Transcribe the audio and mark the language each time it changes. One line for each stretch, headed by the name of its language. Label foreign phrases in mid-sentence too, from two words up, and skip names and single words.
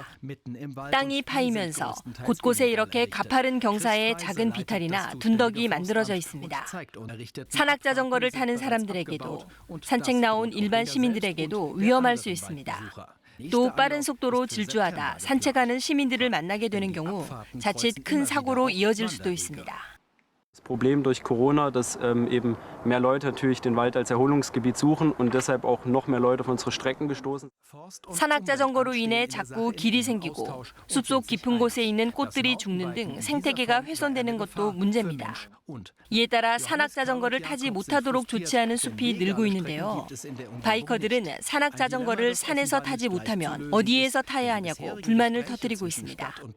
Korean: 땅이 파이면서 곳곳에 이렇게 가파른 경사에 작은 비탈이나 둔덕이 만들어져 있습니다. 산악자전거를 타는 사람들에게도 산책 나온 일반 시민들에게도 위험할 수 있습니다. 또 빠른 속도로 질주하다 산책하는 시민들을 만나게 되는 경우 자칫 큰 사고로 이어질 수도 있습니다.
German: Das Problem durch Corona, dass eben mehr Leute natürlich den Wald als Erholungsgebiet suchen und deshalb auch noch mehr Leute auf unsere Strecken gestoßen.
Korean: 산악자전거로 인해 자꾸 길이 생기고 숲속 깊은 곳에 있는 꽃들이 죽는 등 생태계가 훼손되는 것도 문제입니다. 이에 따라 산악자전거를 타지 못하도록 조치하는 숲이 늘고 있는데요. 바이커들은 산악자전거를 산에서 타지 못하면 어디에서 타야 하냐고 불만을 터뜨리고 있습니다.